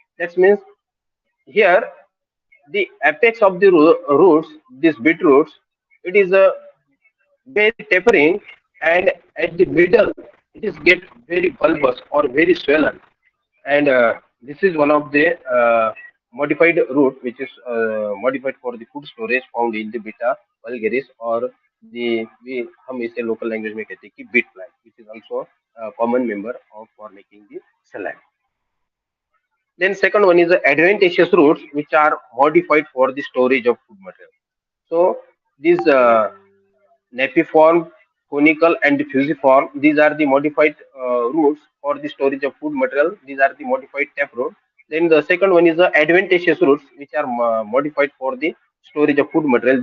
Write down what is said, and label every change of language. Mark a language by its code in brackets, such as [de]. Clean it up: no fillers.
[en] That means here the apex of the roots, these beetroots, it is a very tapering, and at the middle it is get very bulbous or very swollen, and this is one of the modified root which is modified for the food storage found in the Beta vulgaris or [hi] हम इसे local language में कहते हैं कि beat plant, [en] Which is also common member of for making the salad. Then second one is the adventitious roots, which are modified for the storage of food material. So these napiform, conical, and fusiform, these are the modified roots for the storage of food material. These are the modified taproot. Then the second one is the adventitious roots, which are modified for the storage of food material.